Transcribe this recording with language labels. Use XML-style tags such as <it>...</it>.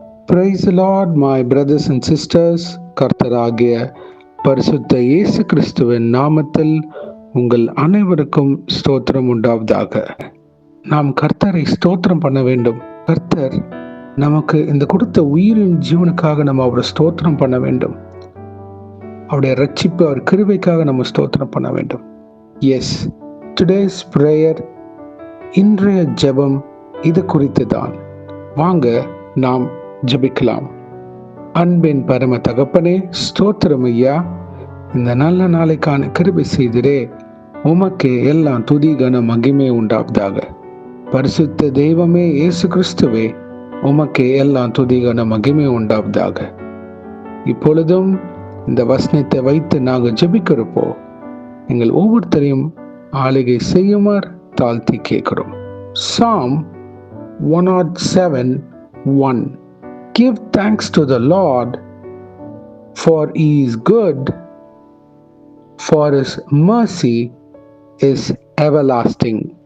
<en>Praise the Lord, my brothers and sisters.</en> <ta>கர்த்தராகிய பரிசுத்த இயேசு கிறிஸ்துவின் நாமத்தில் உங்கள் அனைவருக்கும் ஸ்தோத்திரம் உண்டாவதாக. நாம் கர்த்தரை ஸ்தோத்திரம் பண்ண வேண்டும். கர்த்தர் நமக்கு இந்த கொடுத்த உயிரின் ஜீவனுக்காக நம்ம அவரை ஸ்தோத்திரம் பண்ண வேண்டும். அவருடைய ரட்சிப்பு, அவர் கிருபைக்காக நம்ம ஸ்தோத்திரம் பண்ண வேண்டும்.</ta> <en>yes, today's prayer,</en> <ta>இன்றைய ஜெபம் இது குறித்து தான். வாங்க நாம் ஜெபிக்கலாம். அன்பின் பரம தகப்பனே, ஸ்தோத்திரம் ஐயா. இந்த நல்ல நாளைக்கான கிருபை செய்திரே. உமக்கே எல்லாம் துதி கன மகிமை உண்டாவதாக. பரிசுத்த தெய்வமே இயேசு கிறிஸ்துவே, உமக்கே எல்லாம் துதி கன மகிமை உண்டாவதாக. இப்பொழுதும் இந்த வசனத்தை வைத்து நாங்கள் ஜெபிக்கிறப்போ எங்கள் ஒவ்வொருத்தரையும் ஆளுகை செய்யுமாறு தாழ்த்தி கேட்கிறோம்.</ta> <en>Psalm 107:1. Give thanks to the Lord, for he is good, for his mercy is everlasting.</en>